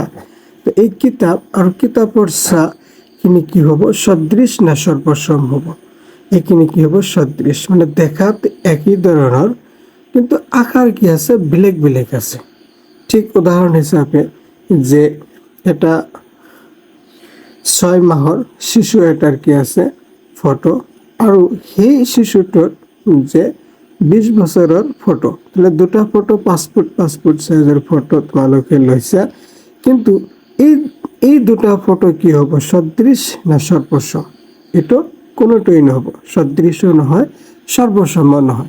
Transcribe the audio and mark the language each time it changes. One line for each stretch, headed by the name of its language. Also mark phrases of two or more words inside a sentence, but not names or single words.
Assamese: তো এই কিতাপ আৰু কিতাপৰ ছা খিনি কি হ'ব সদৃশ না সর্বসম হ'ব, এইখিনি কি হ'ব সদৃশ, মানে দেখাত একই ধৰণৰ কিন্তু আকাৰ কি আছে বেলেগ বেলেগ আছে। ঠিক উদাহরণ হিসাবে যে এটা 6 মাহৰ শিশু এটাৰ কি আছে ফটো, আৰু সেই শিশুটোৰ যে 20 বছৰৰ ফটো, তাহলে দুটা ফটো 5 ফুট 5 ফুট সাইজৰ ফটো তোমালোকে লৈছা, কিন্তু এই দুটা ফটো কি হ'ব সদৃশ না সর্বসম, এটা কোনোটাই নহ'ব, সদৃশও নহয় সর্বসমও নহয়।